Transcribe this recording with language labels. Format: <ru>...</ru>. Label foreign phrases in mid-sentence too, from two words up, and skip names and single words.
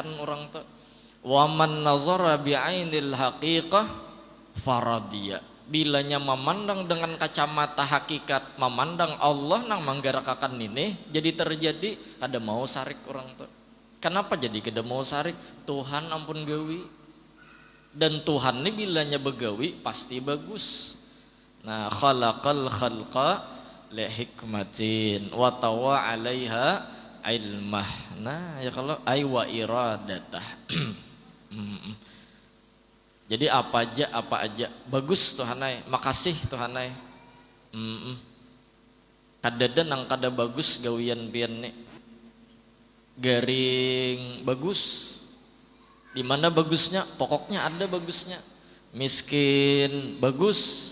<bjn>orang tuh</bjn> <ar>ومن نظر بعين الحقيقة فرضي</ar> <bjn>bilanya memandang dengan kacamata hakikat memandang Allah nang menggerakkan ini jadi terjadi kada mau sarik orang tuh kenapa jadi kada mau sarik Tuhan ampun gawi dan Tuhan ini bilanya begawi pasti bagus nah</bjn> <ar>خلق الخلق لحكمة وطوى عليها علمه</ar> <bjn>nah ya kalau ay</bjn> <ar>وإرادته</ar> <bjn>jadi apa aja bagus Tuhanai makasih Tuhanai kadada nang kada bagus gawian pian nih garing bagus di mana bagusnya pokoknya ada bagusnya miskin bagus</bjn>